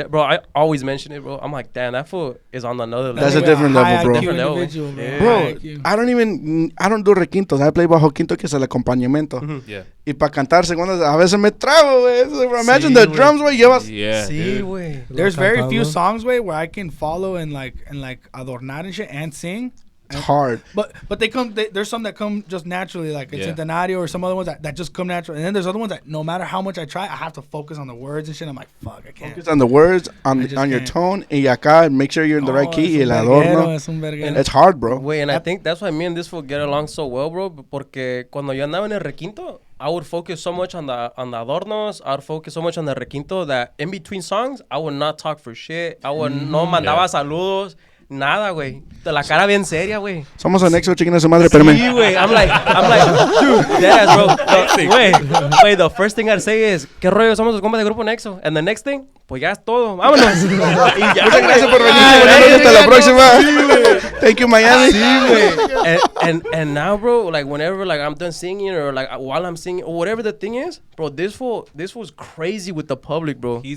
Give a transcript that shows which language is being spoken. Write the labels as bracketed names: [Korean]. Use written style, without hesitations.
[English] Bro, I always mention it, bro. I'm like, damn, that fool is on another level. That's a different level, bro. Bro, I don't do requintos. I play bajo quinto, [Spanish] que es el acompañamiento. [English] Yeah. [Spanish] Y para cantar segundas, a veces me trago, güey. [English] Imagine the drums, güey. Llevas. Yeah. There's very few songs, way where I can follow and like adornar and shit and sing. It's hard. But there's some that come just naturally, like in Centenario, or some other ones that just come naturally. And then there's other ones that no matter how much I try, I have to focus on the words and shit. I'm like, fuck, I can't. Focus on the words, on your tone, [Spanish] y acá, [English] make sure you're in the right key, [Spanish] y el adorno. [English] It's hard, bro. Wait, and I think that's why me and this will get along so well, bro. [Spanish] Porque cuando yo andaba en el requinto, [English] I would focus so much on the adornos. I would focus so much on the requinto that in between songs, I would not talk for shit. I would [Spanish] no mandaba saludos. Nada, güey. La cara bien seria, güey. Somos Anexo, chicken a su madre, espérame. [English] Sí, güey. I'm like, dude, deadass, bro. Wait, the first thing I'd say is, [Spanish] ¿qué rollo? Somos los compas de Grupo Anexo. [English] And the next thing, [Spanish] pues ya es todo. Vámonos. Muchas gracias por venir. Hasta la próxima. [English] Thank you, Miami. [Spanish] Sí, güey. [English] And now, bro, like whenever like I'm done singing or like while I'm singing or whatever the thing is, bro, this was crazy with the public, bro.